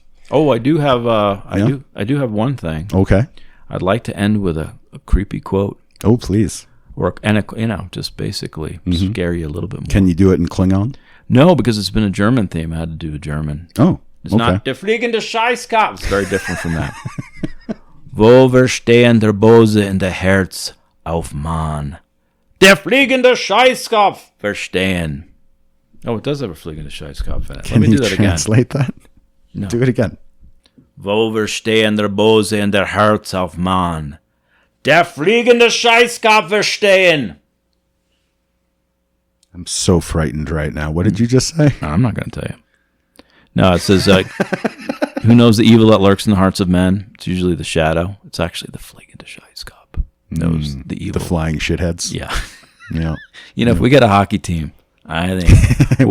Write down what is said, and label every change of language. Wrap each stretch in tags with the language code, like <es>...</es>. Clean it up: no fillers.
<en>Oh, I do have I do have one thing. Okay. I'd like to end with a creepy quote. Oh, please. Just basically scare you a little bit more. Can you do it in Klingon? No, because it's been a German theme. I had to do a German. Oh, it's not Der fliegende Scheißkopf. It's very different from that.</en> <de>Wo verstehen der Bose in der Herz auf Mann? Der fliegende Scheißkopf verstehen.</de> <en>Oh, it does have a fliegende Scheißkopf in it. Let me do that again. Can you translate that? No. Do it again.</en> <de>Wo verstehen der Bose in der Herz auf Mann? Der fliegende Scheißkopf verstehen.</de> <en>I'm so frightened right now. What did you just say? No, I'm not going to tell you. No, it says, who knows the evil that lurks in the hearts of men? It's usually the shadow. It's actually the fliegende Scheißkopf. Knows the evil. The flying shitheads. Yeah. Yeah. If we get a hockey team, I think</en>